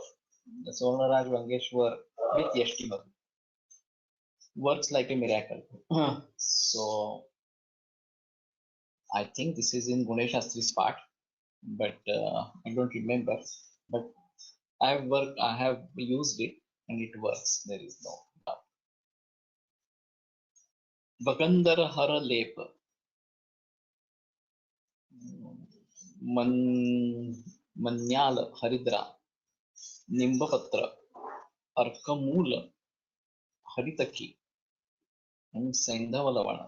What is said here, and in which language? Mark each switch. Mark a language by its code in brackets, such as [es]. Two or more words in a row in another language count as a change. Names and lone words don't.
[en] The Suvarna Raj Vankeshwar with Yashti Madhu works like a miracle. So I think this is in Gunesh Shastri's part, but I don't remember. But I have used it and it works. There is no doubt. Bagandhara Hara Lepa. Manyal Haridra. Nimbapatra. Arkamula. Haritaki and Saindhava Lavana.